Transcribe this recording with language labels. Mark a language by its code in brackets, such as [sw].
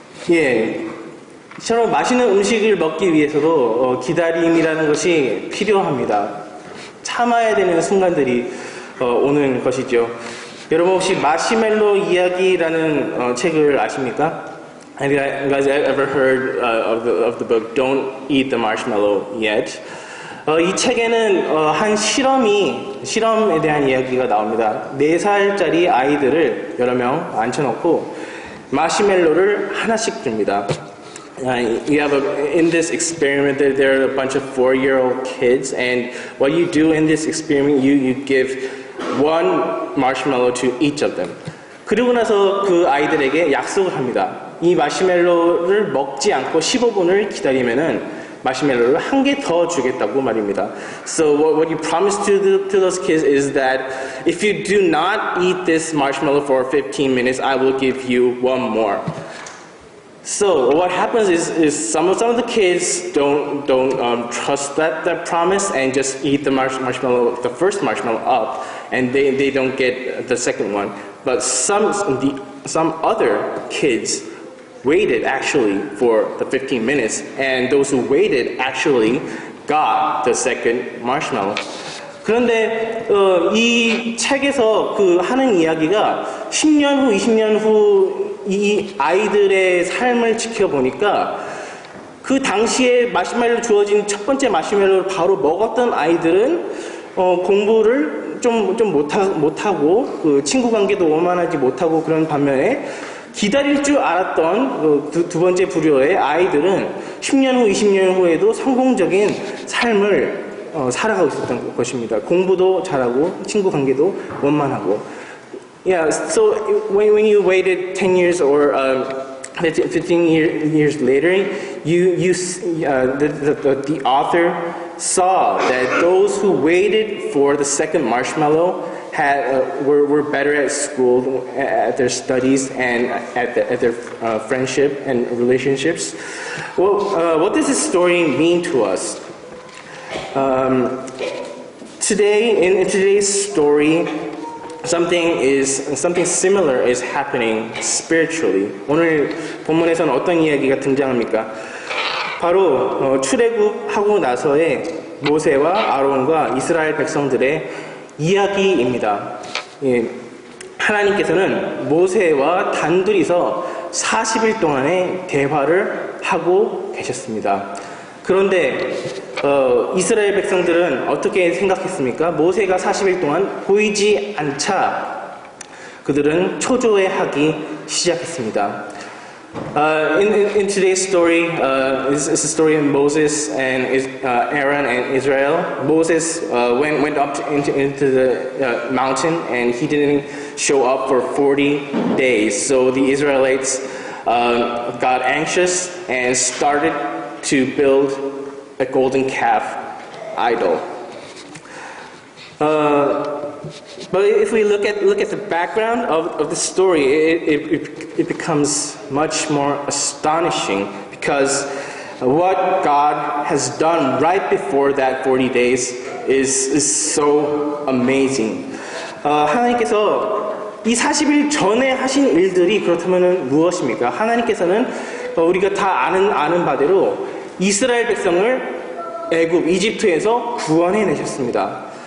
[ko] 예, 이처럼 맛있는 음식을 먹기 위해서도 기다림이라는 것이 필요합니다. 참아야 되는 순간들이 오는 것이죠. 여러분 혹시 마시멜로 이야기라는 책을 아십니까? [en] Have you guys ever heard of the book Don't Eat the Marshmallow Yet? [ko] 이 책에는 한 실험에 대한 이야기가 나옵니다. 4살짜리 아이들을 여러 명 앉혀놓고 마시멜로를 하나씩 줍니다. [en] In this experiment, there are a bunch of 4-year-old kids, and what you do in this experiment, you give one marshmallow to each of them. [ko] 그리고 나서 그 아이들에게 약속을 합니다. 이 마시멜로를 먹지 않고 15분을 기다리면은 마시멜로를 한 개 더 주겠다고 말입니다. [en] So what you promise to those kids is that if you do not eat this marshmallow for 15 minutes, I will give you one more. So what happens is some of the kids don't trust that promise and just eat the first marshmallow up, and they don't get the second one. But some other kids waited actually for the 15 minutes, and those who waited actually got the second marshmallow. [ko] 그런데 이 책에서 그 하는 이야기가 10년 후, 20년 후 이 아이들의 삶을 지켜보니까 그 당시에 마시멜로 주어진 첫 번째 마시멜로를 바로 먹었던 아이들은 공부를 좀 못하고 그 친구 관계도 원만하지 못하고 그런 반면에 기다릴 줄 알았던 두 번째 부류의 아이들은 10년 후, 20년 후에도 성공적인 삶을 살아가고 있었던 것입니다. 공부도 잘하고 친구 관계도 원만하고. [en] Yeah, so when you waited 10 years or 15 years later, the author saw that those who waited for the second marshmallow were better at school, at their studies, and at their friendship and relationships. Well, what does this story mean to us? Today, in today's story, something similar is happening spiritually. [ko] 오늘 본문에서는 어떤 이야기가 등장합니까? 바로 출애굽하고 나서의 모세와 아론과 이스라엘 백성들의 이야기입니다. 예, 하나님께서는 모세와 단둘이서 40일 동안의 대화를 하고 계셨습니다. 그런데 이스라엘 백성들은 어떻게 생각했습니까? 모세가 40일 동안 보이지 않자 그들은 초조해하기 시작했습니다. [en] In today's story, is a story of Moses and Aaron and Israel. Moses went up into the mountain and he didn't show up for 40 days. So the Israelites got anxious and started to build a golden calf idol. But if we look at the background of the story, it becomes much more astonishing because what God has done right before that 40 days is so amazing. [ko] 하나님께서 이 40일 전에 하신 일들이 그렇다면 무엇입니까? 하나님께서는 우리가 다 아는 바대로 이스라엘 백성을 애굽 이집트에서 구원해 내셨습니다.